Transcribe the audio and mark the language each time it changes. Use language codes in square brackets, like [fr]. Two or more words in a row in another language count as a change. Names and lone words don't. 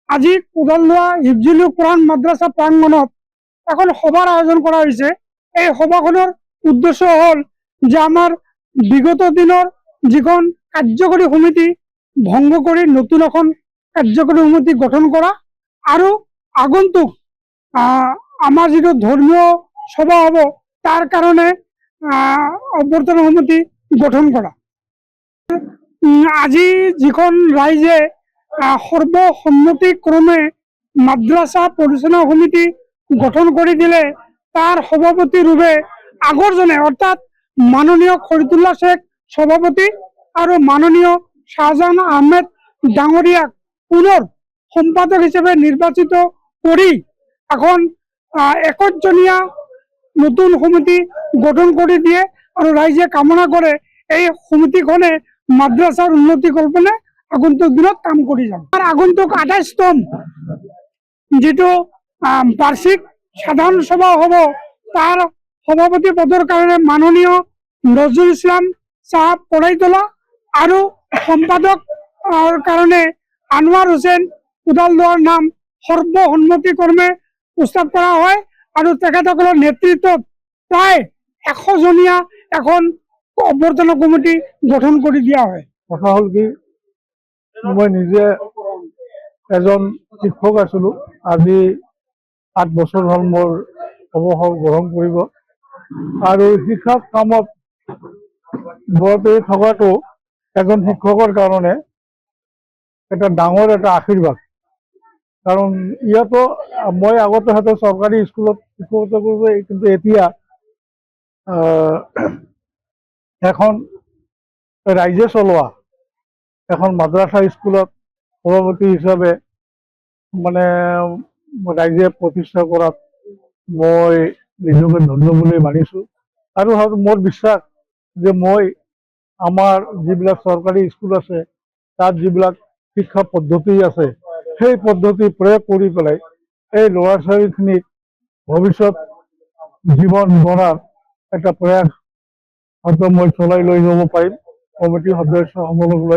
[bn] আজি কোদালদুৱা হিফজুল কোরআন মাদ্রাসা প্রাঙ্গণত এখন সভার আয়োজন করা হয়েছে। এই সভাখনৰ উদ্দেশ্য হল যে আমার বিগত দিনের যিখন কার্যকরী সমিতি ভঙ্গ করে নতুন এখন কার্যকরী সমিতি গঠন করা আৰু আগন্তুক আমার যেটো ধর্মীয় সভা হব তার কারণে অভ্যর্থনা সমিতি গঠন করা। আজি যিখন রাইজে সর্বসন্মতিক্রমে মাদ্রাসা পরিচালনা সমিতি গঠন করে দিলে তার সভাপতি রূপে আগরজনে অর্থাৎ মাননীয় খরিদুল্লাহ শেখ সভাপতি আর মাননীয় শাহজাহান আহমেদ ডাঙরিয়াক পুনর সম্পাদক হিসেবে নির্বাচিত করি এখন 21 জনীয়া নতুন সমিতি গঠন করে দিয়ে আর রাইজে কামনা করে এই সমিতিখনে মাদ্রাসার উন্নতি কল্পনে আগন্তুক দিনত কাম কৰি যাম। আর আগন্তুক 28তম যেটো বার্ষিক সাধারণ সভা হব তার সভাপতি পদৰ কারণে মাননীয় নজরুল ইসলাম সাহেব পড়াইতলা আর সম্পাদক কারণে আনোয়ার হোসেন কোদালদুৱাৰ নাম সর্বসন্মতিক্রমে প্রস্তাব করা হয় আর তেখেতসকলৰ নেতৃত্বত প্রায় 100 জনীয়া এখন অভ্যর্থনা কমিটি গঠন করে দিয়া হয়। [as] কথা হল কি মই নিজে এজন শিক্ষক আছিলো, আজি 8 বছৰ হল মোৰ অৱসৰ গ্ৰহণ কৰিব আৰু শিক্ষা কামত ব্ৰতী থকাটো এজন শিক্ষকৰ কাৰণে এটা ডাঙৰ এটা আশীৰ্বাদ। কাৰণ ইয়াতো মই আগতে হয়তো চৰকাৰী স্কুলত শিক্ষকতা কৰিব, কিন্তু এতিয়া এখন রাইজে চলোৱা এখন মাদ্রাসা স্কুলত সভাপতি হিসাবে মানে রাইজে প্রতিষ্ঠা কৰাত মই নিজকে ধন্য বুলি মানিছো। আৰু মোৰ বিশ্বাস যে মই আমাৰ যিবিলাক চৰকাৰী স্কুল আছে তাত যিবিলাক শিক্ষা পদ্ধতি আছে সেই পদ্ধতি প্ৰয়োগ কৰি পেলাই এই ল'ৰা ছোৱালীখিনিক ভৱিষ্যত জীৱন গঢ়াৰ এটা প্ৰয়াস হয়তো মই চলাই লৈ যাব পাৰিম কমিটিৰ সদস্যসকলক লৈ।